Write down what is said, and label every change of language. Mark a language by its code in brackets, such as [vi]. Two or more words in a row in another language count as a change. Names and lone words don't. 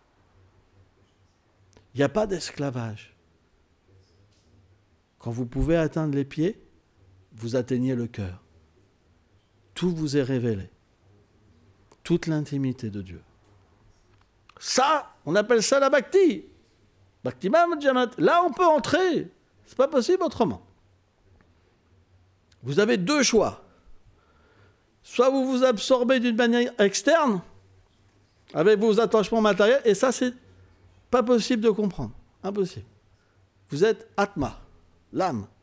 [fr] Il n'y a pas d'esclavage. Quand vous pouvez atteindre les pieds, vous atteignez le cœur. Tout vous est révélé. Toute l'intimité de Dieu. Ça, on appelle ça la bhakti. [sa] Bhakti Madhyamat. [fr] Là, on peut entrer. C'est pas possible autrement. Vous avez deux choix. Soit vous vous absorbez d'une manière externe, avec vos attachements matériels, et ça, c'est pas possible de comprendre. Impossible. Vous êtes Atma, l'âme.